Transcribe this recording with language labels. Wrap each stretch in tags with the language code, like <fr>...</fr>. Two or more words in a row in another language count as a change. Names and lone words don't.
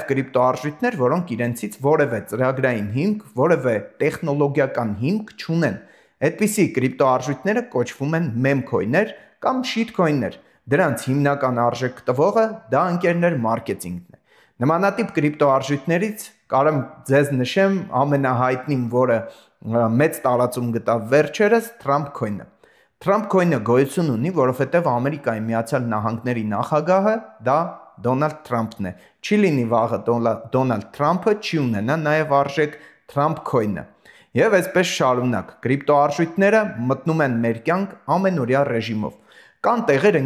<hy>կրիպտոարժույթներ, որոնք իրենցից որևէ ծրագրային հիմք, որևէ տեխնոլոգիական հիմք չունեն։ Այդպիսի կրիպտոարժույթները կոչվում են մեմքոյներ կամ շիթքոյներ։ Դրանց հիմնական արժեք տվողը դա ընկերներ մարքեթինգն է։ Նմանատիպ կրիպտոարժույթներից կարեմ ձեզ նշեմ ամենահայտնին, որը մեծ տարածում գտավ վերջերս, Trump coin-ը։ Trump coin-ը գոյություն ունի, որովհետև Ամերիկայի Միացյալ Նահանգների նախագահը դա Դոնալդ Թրամփն է։ Չի լինի վաղը Դոնալդ Թրամփը չի ունենա նաև արժեք Trump coin-ը։ Եվ այսպես շարունակ, կրիպտոարժույթները մտնում են մեր կյանք ամենօրյա ռեժիմով։ Կան տեղեր</hy>